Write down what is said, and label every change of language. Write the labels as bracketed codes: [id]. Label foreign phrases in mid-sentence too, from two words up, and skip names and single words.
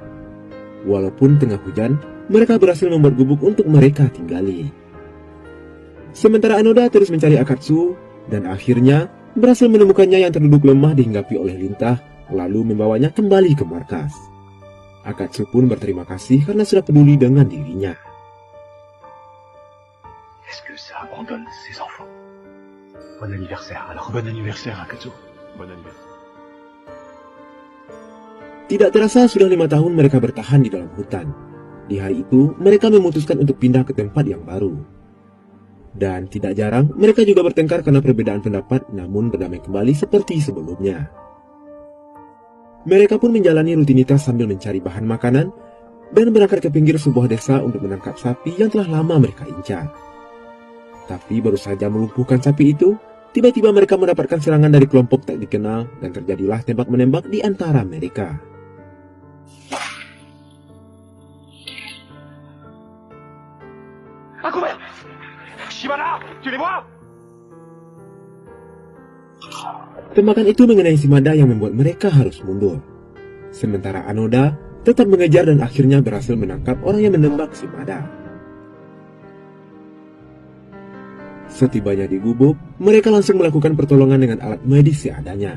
[id] Walaupun tengah hujan, mereka berhasil membuat gubuk untuk mereka tinggali. Sementara Anoda terus mencari Akatsu dan akhirnya berhasil menemukannya yang terduduk lemah dihinggapi oleh lintah, lalu membawanya kembali ke markas. Akatsu pun berterima kasih karena sudah peduli dengan dirinya. [fr] Est-ce que ça abandonne ses enfants? Bon anniversaire, alors. Bon anniversaire, Akatsu. Bon anniversaire. [id] Tidak terasa sudah 5 tahun mereka bertahan di dalam hutan. Di hari itu, mereka memutuskan untuk pindah ke tempat yang baru. Dan tidak jarang, mereka juga bertengkar karena perbedaan pendapat, namun berdamai kembali seperti sebelumnya. Mereka pun menjalani rutinitas sambil mencari bahan makanan, dan berangkat ke pinggir sebuah desa untuk menangkap sapi yang telah lama mereka incar. Tapi baru saja melumpuhkan sapi itu, tiba-tiba mereka mendapatkan serangan dari kelompok tak dikenal dan terjadilah tembak-menembak di antara mereka. Aku mère! [fr] Shimada, tu les vois? [id] Tembakan itu mengenai Shimada yang membuat mereka harus mundur. Sementara Anoda tetap mengejar dan akhirnya berhasil menangkap orang yang menembak Shimada. Setibanya di gubuk, mereka langsung melakukan pertolongan dengan alat medis seadanya.